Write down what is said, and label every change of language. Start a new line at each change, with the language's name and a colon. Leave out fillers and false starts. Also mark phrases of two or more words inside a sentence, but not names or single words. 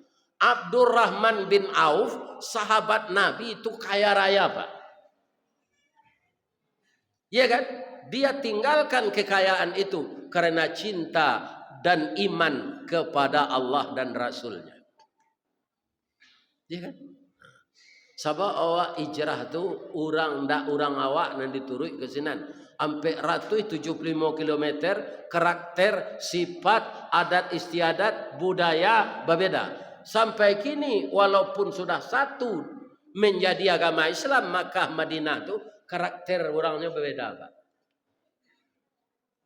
Indonesian: Abdurrahman bin Auf, sahabat Nabi itu kaya raya Pak. Ya kan? Dia tinggalkan kekayaan itu karena cinta dan iman kepada Allah dan Rasulnya. Ya kan?
Minangkabau: Sabab awak hijrah tu orang awak nan diturut ke sinan.
Indonesian: Sampai 175 km karakter, sifat, adat istiadat, budaya berbeda. Sampai kini walaupun sudah satu menjadi agama Islam Makkah Madinah tu karakter orangnya berbeda Pak.